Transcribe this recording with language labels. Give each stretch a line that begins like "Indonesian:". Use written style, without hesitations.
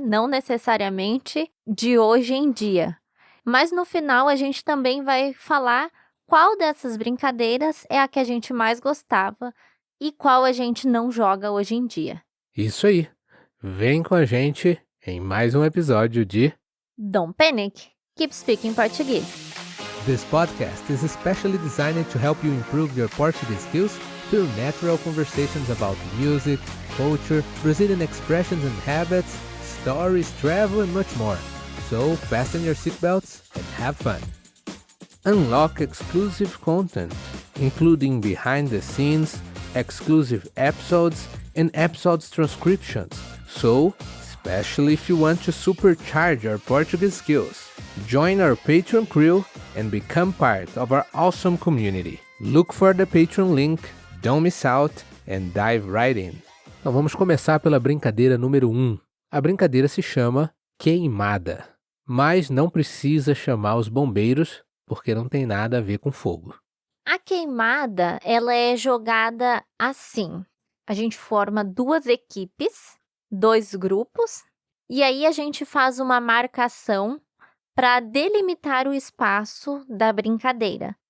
Portuguese: Não necessariamente de hoje em dia. Mas no final a gente também vai falar qual dessas brincadeiras é a que a gente mais gostava e qual a gente não joga hoje em dia. Isso aí. Vem com a gente em mais um episódio de
English: Don't panic, keep speaking Portuguese. This podcast is especially designed to help you improve your Portuguese skills through natural conversations about music, culture, Brazilian expressions and habits, stories, travel, and much more. So fasten your seatbelts and have fun. Unlock exclusive content, including behind the scenes, exclusive episodes, and episodes transcriptions. So, especially if you want to supercharge your Portuguese skills, join our Patreon crew and become part of our awesome community. Look for the Patreon link, don't miss out, and dive right in.
Portuguese: Então vamos começar pela brincadeira número 1. A brincadeira se chama queimada, mas não precisa chamar os bombeiros porque não tem nada a ver com fogo. A queimada, ela é jogada assim. A gente forma 2 equipes, 2 grupos, e aí a gente faz uma marcação para delimitar o espaço da brincadeira.